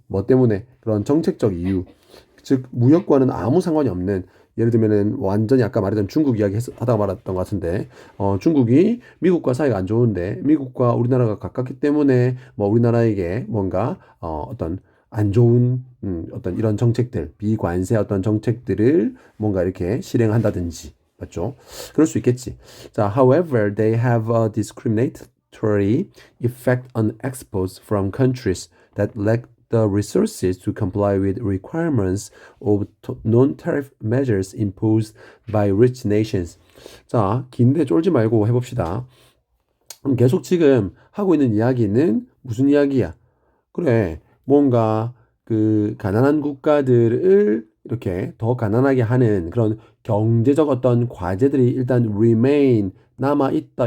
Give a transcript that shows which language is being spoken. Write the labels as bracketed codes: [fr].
[ko] 뭐 때문에 그런 정책적 이유. 즉 무역과는 아무 상관이 없는 예를 들면은 완전히 아까 말했던 중국 이야기 하다가 말았던 것 같은데 중국이 미국과 사이가 안 좋은데 미국과 우리나라가 가깝기 때문에 뭐 우리나라에게 뭔가 어떤 안 좋은 어떤 이런 정책들 비관세 어떤 정책들을 뭔가 이렇게 실행한다든지 맞죠? 그럴 수 있겠지. [en] 자, however, they have a discriminatory effect on exports from countries that lack the resources to comply with requirements of non-tariff measures imposed by rich nations. [ko] 자, 긴데 쫄지 말고 해봅시다. 그럼 계속 지금 하고 있는 이야기는 무슨 이야기야? 그래, 뭔가 그 가난한 국가들을 이렇게 더 가난하게 하는 그런 경제적 어떤 과제들이 일단 remain 남아 있다.